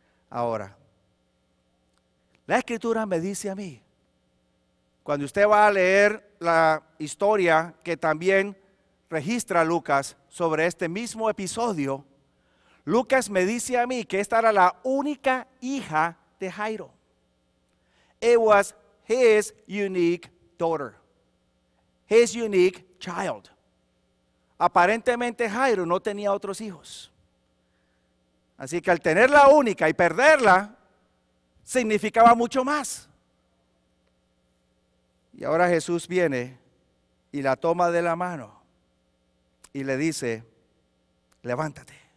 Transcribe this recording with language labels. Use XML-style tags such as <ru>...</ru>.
<es>Ahora, la Escritura me dice a mí, cuando usted va a leer la historia que también registra Lucas sobre este mismo episodio, Lucas me dice a mí que esta era la única hija de Jairo.</es> <en>It was his unique daughter, his unique child.</en> <es>Aparentemente Jairo no tenía otros hijos. Así que al tener la única y perderla, significaba mucho más. Y ahora Jesús viene y la toma de la mano y le dice, levántate.</es>